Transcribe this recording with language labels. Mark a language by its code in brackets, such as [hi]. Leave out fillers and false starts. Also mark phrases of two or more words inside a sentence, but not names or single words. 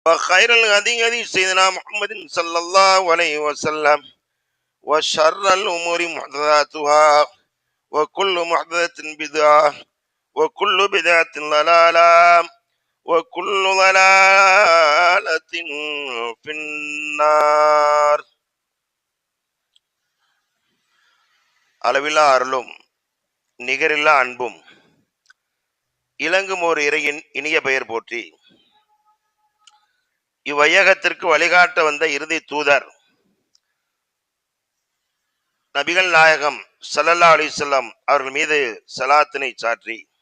[ar] وخير الهدي هدي سيدنا محمد صلى الله عليه وسلم وشر الأمور محدثاتها وكل محدثة بدعة وكل بدعة ضلالة وكل ضلالة في النار. [ta] அளவில்லா அருளும் நிகரில்லா அன்பும் இலங்கும் ஓர் இறையின் இனிய பெயர் போற்றி இவ்வையகத்திற்கு வழிகாட்ட வந்த இறுதி தூதர் நபிகள் நாயகம் [ar] صلى الله عليه وسلم [ta] அவர்கள் மீது ஸலாத்தினை சாற்றி